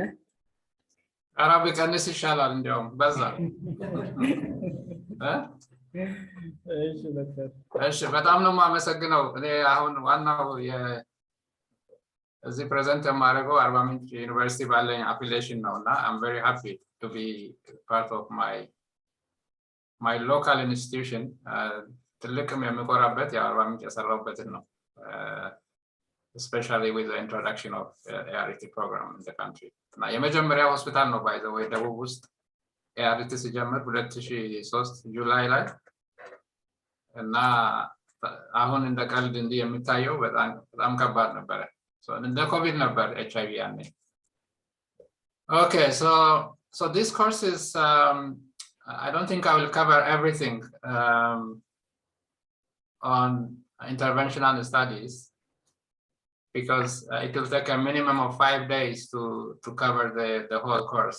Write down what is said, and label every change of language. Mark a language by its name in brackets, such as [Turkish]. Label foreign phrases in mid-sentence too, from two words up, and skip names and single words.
[Amharic] ኧረ ቢቀንስ ይሻላል፣ እንዲያውም በዛ። እሺ ዶክተር። እሺ በጣም ነው የማመሰግነው። እኔ አሁን ዋናው እዚህ ፕሬዘንት የማደርገው አርባ ምንጭ ዩኒቨርሲቲ ባለኝ አፊሊዬሽን ነው እና [English] I'm very happy to be part of my local institution። [Amharic] ትልቅም የምኮራበት የአርባ ምንጭ የሰራሁበትን ነው። [English] Especially with the introduction of ART program in the country። [Amharic] እና የመጀመሪያ ሆስፒታል ነው [English] by the way [Amharic] ደቡብ ውስጥ ART ሲጀምር 2003 ጁላይ ላይ እና አሁን እንደ ቀልድ እንዲህ የሚታየው በጣም ከባድ ነበረ። እንደ ኮቪድ ነበር HIV ያኔ። [English] Okay, so this course is I don't think I will cover everything on interventional studies because it will take a minimum of 5 days to cover the whole course.